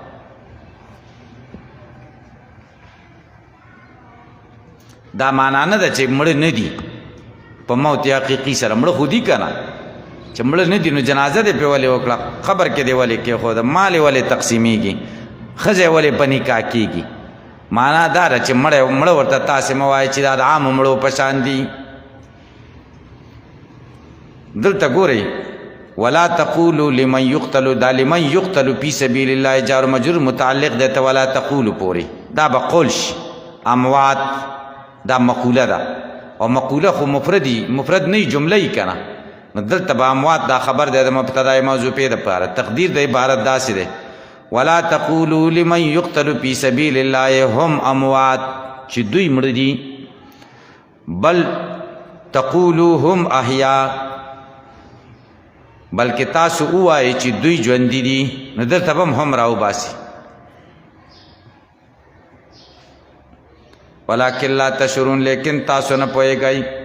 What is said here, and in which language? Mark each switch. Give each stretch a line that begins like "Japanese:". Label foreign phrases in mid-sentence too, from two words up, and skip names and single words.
Pashto: دا معنا نه ده چې مړه نه دي په موت حقیقي سره مړه خو دي که نه چې مړه نه دي نو جنازه دې پرې ولې وکړه قبر کې دې ولې کېښوده مال یې ولې تقسیمیږي ښځه یې ولې په نکاح کېږي معنا دا ده چې مړه ورته تاسې مه وایئ چې دا د عامو مړو په شان دي. دلته ګورئ
Arabic: ولا تقولوا لمن يقتل،
Pashto: دا
Arabic: لمن يقتل فی سبیل الله
Pashto: جار مجرور متعلق دی ته
Arabic: ولا تقولوا
Pashto: پورې، دا به قول شي. اموات دا مقوله ده او مقوله خو مفرد نه جمله یې که نه، نو دلته به اموات دا خبر دی د مبتدای موضوع دپاره. تقدیر د عبارت داسې دی
Arabic: ولا تقولوا لمن يقتل فی سبیل الله هم اموات،
Pashto: چې دوی مړه دي، بل
Arabic: تقولوا هم احیا،
Pashto: بلکې تاسو ووایئ چې دوی ژوندي دي. نو دلته به هم راوباسي.
Arabic: ولکن لا تشعرون،
Pashto: لیکن تاسو نه پوهیږئ.